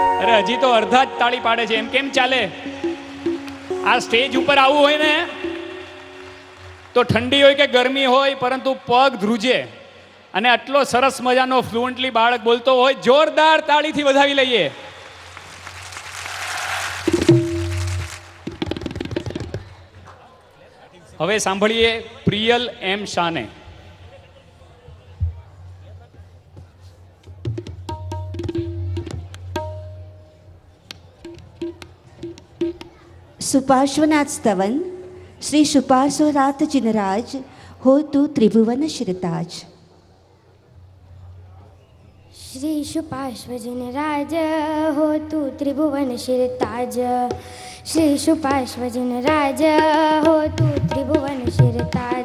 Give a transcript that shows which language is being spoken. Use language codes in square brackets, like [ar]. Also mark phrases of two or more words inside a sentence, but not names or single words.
[gu] અરે હજી તો અડધા જ તાળી પાડે છે, એમ કેમ ચાલે? આ સ્ટેજ ઉપર આવવું હોય ને તો ઠંડી હોય કે ગરમી હોય, પરંતુ પગ ધ્રુજે. અને આટલો સરસ મજાનો ફ્લુઅન્ટલી બાળક બોલતો હોય, જોરદાર તાળીથી વધાવી લઈએ. હવે સાંભળીએ પ્રિયલ એમ શાને. [hi] सुपार्श्वनाथ स्तवन श्री सुपार्श्वनाथ जिनराज हो तू त्रिभुवन शिरताज. श्री सुपार्श्वजिन राज हो तू त्रिभुवन शिरताज. श्री सुपार्श्वजिन राज हो तू त्रिभुवन शिरताज.